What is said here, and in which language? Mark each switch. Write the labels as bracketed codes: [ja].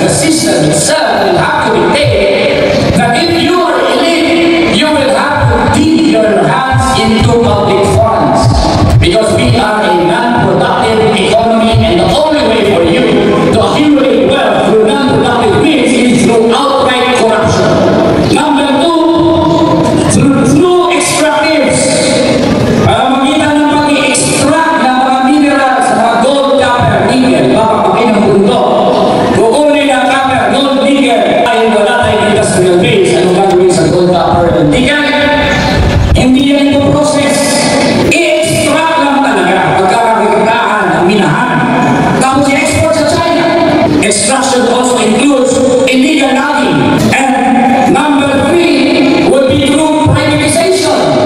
[en] The system itself will have to dictate that if you are elite, you will have to dip your hands into public funds. Because we are a non-productive economy and the only way for you to accumulate wealth through non-productive means is through outright corruption. Number two, through extractives. [tl] Magitan ng pag-i-extract ng mga minerals, mga gold, copper, nickel, mapapakain ng mundo. Kukunin ang copper, gold, nickel, ay wala tayong industrial base. Ano gagawin sa gold, copper, and nickel? Hindi yan ito process. I-extract lang talaga pagkakakitaan ang minahan. Tapos i-export sa China. [en] Extraction also includes illegal logging. And number three would be through privatization.